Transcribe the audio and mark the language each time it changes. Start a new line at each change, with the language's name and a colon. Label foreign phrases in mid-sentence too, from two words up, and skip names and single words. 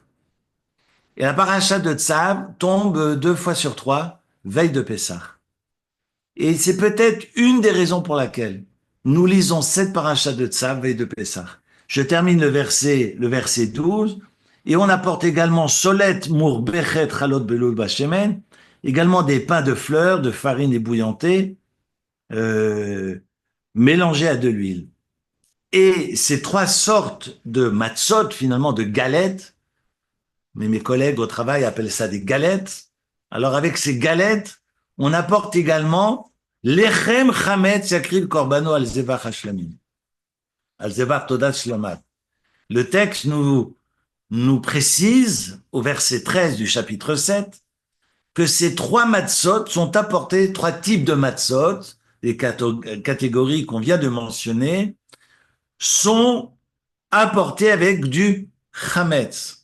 French: Et la paracha de Tzav tombe 2 fois sur 3, veille de Pessah. Et c'est peut-être une des raisons pour laquelle nous lisons cette paracha de Tzav, veille de Pessah. Je termine le verset 12, et on apporte également
Hebrew: סלת מרבכת חלת בלולת בשמן,
French: également des pains de fleurs, de farine ébouillantée, euh, mélangés à de l'huile. Et ces 3 sortes de matzot, finalement de galettes, mais mes collègues au travail appellent ça des galettes. Alors avec ces galettes, on apporte également
Hebrew: לחם חמץ יקריב קרבנו על זבח השלמים, על זבח תודת שלמת.
French: Le texte nous précise au verset 13 du chapitre 7 que ces 3 matzot sont apportés, 3 types de matzot, les catégories qu'on vient de mentionner, sont apportés avec du chametz.